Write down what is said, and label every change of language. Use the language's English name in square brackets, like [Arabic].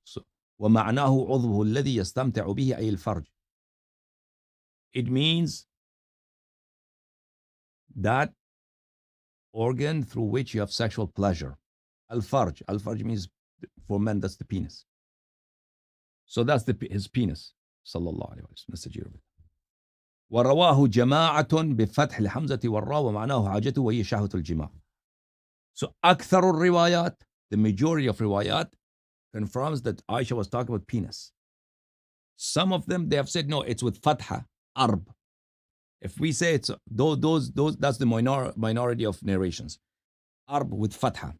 [Arabic] So, ومعناه عضوه الذي يستمتع به أي الفرج. [English] It means that organ through which you have sexual pleasure. Al-farj. Al-farj means, for men, that's the penis. So that's his penis. Sallallahu alayhi wa sallam. That's the Jew. [Arabic] ورواه جماعة بفتح الحمزة والراء ومعناه حاجته وهي شهوة الجماع. [English] So [Arabic] أكثر الروايات, [English] the majority of riwayat confirms that Aisha was talking about penis. Some of them, they have said, no, it's with fatha, arb. If we say it's those, that's the minority of narrations. Arb with fatha.